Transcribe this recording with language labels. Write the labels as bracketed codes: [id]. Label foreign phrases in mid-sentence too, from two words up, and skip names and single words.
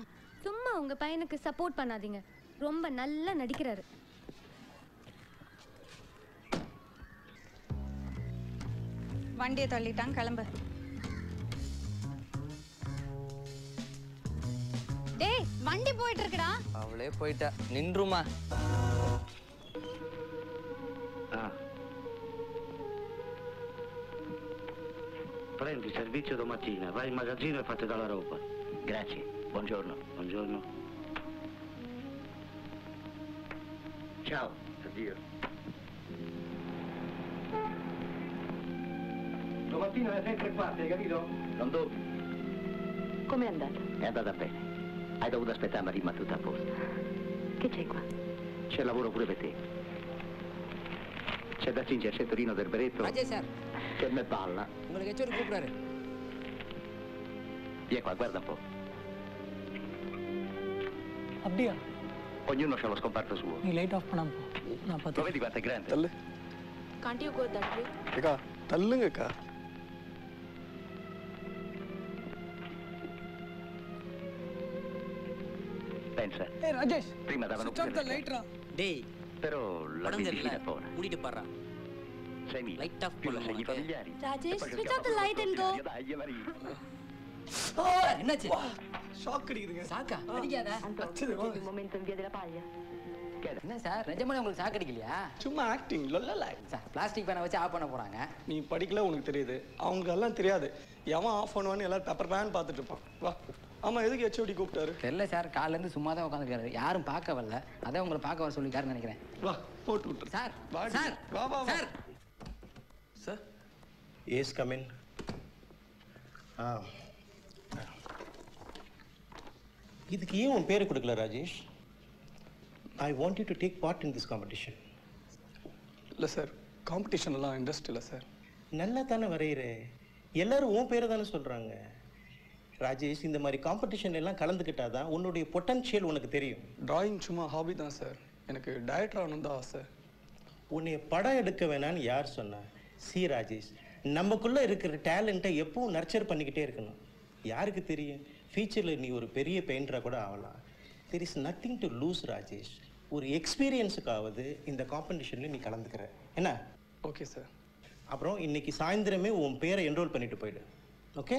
[ta] சும்மா உங்க பையனுக்கு சப்போர்ட் பண்ணாதீங்க, ரொம்ப நல்லா நடிக்கிறாரு. வண்டியை தள்ளிட்டான், கிளம்பு. டேய் வண்டி போயிட்டு இருக்குடா. அவளே போயிட்டா, நின்றுமா. [it] Prendi servizio domattina, vai in magazzino e fate dalla roba. Grazie, buongiorno. Buongiorno. Ciao, addio. Domattina alle 6:15, hai capito? Non dormi. Com'è andata? È andata bene. Hai dovuto aspettare, ma rimane tutto a posto. Che c'è qua? C'è lavoro pure per te. C'è da cingere il cinturino del berretto [ta] ராஜேஷ் சார், [it] che me balla. [ta] உங்களுக்கு ஹெச்ஓடி கூப்பிடுறாரு. [it] Vieni qua, guarda un po'. [ta] அப்படியா? [it] Ognuno ha lo scomparto suo. [ta] நீ [en] light off [ta] பண்ணாம போ, நான் [it] Lo [ta] பார்த்து. [it] vedi quanto è grande? [ta] தள்ளு. [en] Can't you go that way? [ta] அக்கா தள்ளுங்கக்கா. [it] Pensa, [ta] ஏய் ராஜேஷ், [it] prima davano [en] switch off the [it] pure le [ta] லைட்ரா. டேய் [it] però la [ta] படம் தெரியல, [it] benzina è buona. [ta] மூடிட்டு பாறா. 6.000. [en] Light off [it] Più [ta] பண்ணு [it] segni [ta] உனக்கு. [it] familiari. [en] Rajesh, [it] E poi [en] switch [it] giochiamo [en] off the [it] con [en] light and go. [it] Dai, Maria. [ta] என்னாச்சு? ஷாக் அடிக்குதுங்க. சாக்கா அடிக்காத. [it] Antonio, un momento in via della paglia. [ta] என்ன சார், நிஜமாலே உங்களுக்கு சாக்கு அடிக்கலையா? சும்மா ஆக்டிங் லொல்லல. சார் பிளாஸ்டிக் பேனை வச்சு ஆஃப் பண்ண போறாங்க. நீ படிக்கல, உனக்கு தெரியுது. அவங்க எல்லாம் தெரியாது. எவன் ஆஃப் பண்ணுவான்னு எல்லாரும் [en] paper pen [ta] பார்த்துட்டு இருப்பான். வா ஆமாம், எதுக்கு ஹெச்ஓடி கூப்பிட்டாரு? தெரியல சார், காலையிலேருந்து சும்மா தான் உட்காந்துருக்காரு. யாரும் பார்க்க வரல, அதான் உங்களை பார்க்க வர சொல்லியிருக்காருன்னு நினைக்கிறேன். வா, போட்டு விட்டுரு. சார் சார், வா வா வா. [en] சார், yes come in. [ta] இதுக்கு ஏன் உன் பேர் கொடுக்கல ராஜேஷ்? [en] I want you to take part in this competition. [ta] இல்லை சார், காம்படிஷன்லாம் இன்ட்ரெஸ்ட் இல்லை சார். நல்லா தானே வரைகிற, எல்லாரும் உன் பேரை தானே சொல்கிறாங்க. ராஜேஷ், இந்த மாதிரி காம்படிஷன் எல்லாம் கலந்துக்கிட்டாதான் உன்னுடைய பொட்டன்ஷியல் உனக்கு தெரியும். டிராயிங் சும்மா ஹாபி தான் சார். எனக்கு டைரக்டர் ஆகணும் தான் ஆசை. உன்னை படம் எடுக்க வேணான்னு யார் சொன்னா? சி ராஜேஷ், நமக்குள்ளே இருக்கிற டேலண்ட்டை எப்பவும் நர்ச்சர் பண்ணிக்கிட்டே இருக்கணும். யாருக்கு தெரியும், ஃபியூச்சரில் நீ ஒரு பெரிய பெயிண்டராக கூட ஆகலாம். [en] there is nothing to lose ராஜேஷ். [ta] ஒரு எக்ஸ்பீரியன்ஸுக்காவது இந்த காம்படிஷனில் நீ கலந்துக்கிற என்ன? [en] okay sir. [ta] அப்புறம் இன்னைக்கு சாயந்தரமே உன் பேரை என்ரோல் பண்ணிட்டு போயிடு. ஓகே?